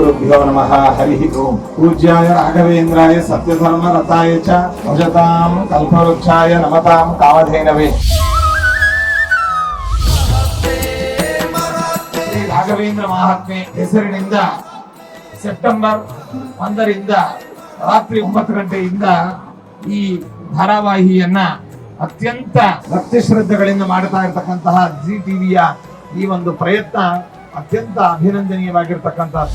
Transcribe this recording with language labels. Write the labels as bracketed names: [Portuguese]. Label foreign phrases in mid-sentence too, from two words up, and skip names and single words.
[Sanskrit] श्रीगुरुभ्यो नमः। हरिः ओम्। पूज्याय राघवेन्द्राय सत्यधर्म रताय च भजतां कल्पवृक्षाय नमतां कामधेनवे। [Kannada] ಶ್ರೀ ರಾಘವೇಂದ್ರ ಮಹಾತ್ಮೆ ಹೆಸರಿನಿಂದ ಸೆಪ್ಟೆಂಬರ್ 1ರಿಂದ ರಾತ್ರಿ 9 ಗಂಟೆಯಿಂದ ಈ ಧಾರಾವಾಹಿಯನ್ನ ಅತ್ಯಂತ ಭಕ್ತಿ ಶ್ರದ್ಧೆಗಳಿಂದ ಮಾಡ್ತಾ ಇರತಕ್ಕಂತಹ ಜಿ ಟಿವಿಯ ಈ ಒಂದು ಪ್ರಯತ್ನ ಅತ್ಯಂತ ಅಭಿನಂದನೀಯವಾಗಿರ್ತಕ್ಕಂಥದ್ದು.